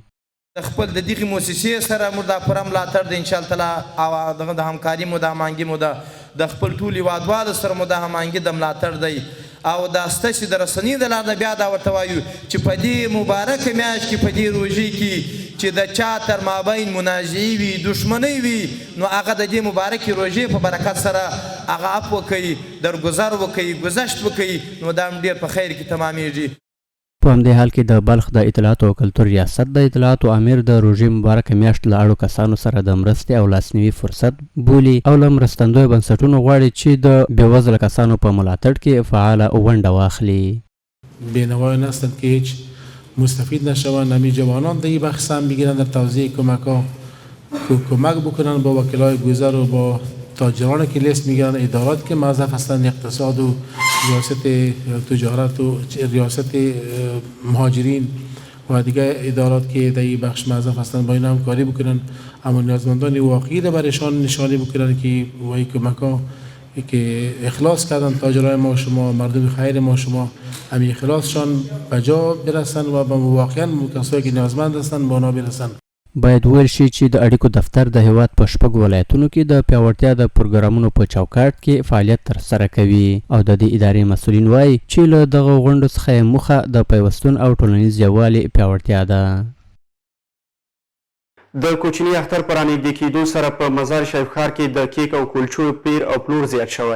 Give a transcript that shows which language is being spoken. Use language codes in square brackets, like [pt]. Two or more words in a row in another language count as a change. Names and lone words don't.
[ps] خپل د دغه موسسې سره موږ د پوره ملاتړ د [ar] انشاءالله تعالی [ps] او د همکاري مو د هماهنګي مو د خپل ټول هیوادوالو سره مو د هماهنګي د ملاتړ دی او دا ستاسې د رسنۍ د لارې بیا دا ورته وایو چې په دې مبارکه میاشت کې په دې روژې کې چې د چا تر مابین منازعې وي، دښمنۍ وي، نو هغه د دې مبارکې روژې په برکت سره هغه عفو وکوي، درګذر وکوي، گذشت وکوي، نو دا هم ډېر په خیر کې تمامیږي. په همدې حال کې د بلخ د اطلاعاتو او کلتور ریاست د اطلاعاتو امیر د روژې مبارکه میاشت له اړو کسانو سره د مرستې او لاسنیوي فرصت بولي او له مرستندویو بنسټونو غواړي چې د بېوزله کسانو په ملاتړ کې فعاله ونډه واخلي. [fa] بینوایان هستند که هیچ مستفید نشوند، همین جوانان در این بخش هم بگیرن در توزیع کمک ها کمک بکنن با وکلای گذر و با تاجران که لیست میگیرن، ادارات که موظف هستند اقتصاد و ریاست تجارت و ریاست مهاجرین و دیگه ادارات که در این بخش موظف هستند با این همکاری بکنن، اما نیازمندان واقعی را برایشان نشانی بکنن که وای کمک‌ها که اخلاص کردن تاجرای ما شما، مردم خیر ما شما، همین اخلاصشان به جا برسن و به واقعا کسایی که نیازمند هستند به اونا برسن. [ps] باید ویل شي چې د اړیکو دفتر د هیواد په شپږ ولایتونو کې د پیاوړتیا د پروګرامونو په چوکاټ کې فعالیت ترسره کوي او د دې ادارې مسؤلین وایي چې له دغه غونډو څخه یې موخه د پیوستون او ټولنیز یووالي پیاوړتیا ده. د کوچني اختر په رانږدې کېدو سره په مزار شریف ښار کې د کیک او کلچو پیر او پلور زیات شوی.